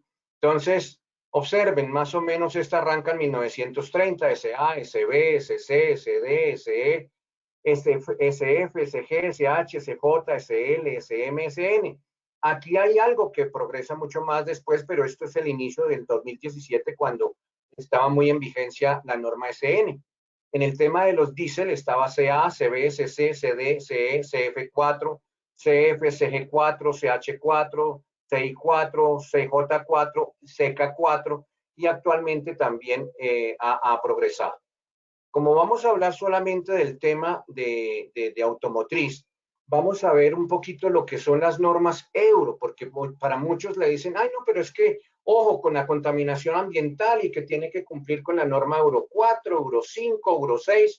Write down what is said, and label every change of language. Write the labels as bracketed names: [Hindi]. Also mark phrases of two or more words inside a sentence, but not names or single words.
[Spanish] Entonces, observen, más o menos esta arranca en 1930, SA, SB, SC, SD, SE, SF, SG, SH, SJ, SL, SM, SN. Aquí hay algo que progresa mucho más después, pero esto es el inicio del 2017 cuando estaba muy en vigencia la norma SN. En el tema de los diésel estaba CA, CB, CC, CD, CE, CF4, CF, CG4, CH4, CI4, CJ4, CK4 y actualmente también ha progresado. Como vamos a hablar solamente del tema de automotriz, vamos a ver un poquito lo que son las normas euro, porque para muchos le dicen, ay, no, pero es que, ojo, con la contaminación ambiental y que tiene que cumplir con la norma Euro 4, Euro 5, Euro 6.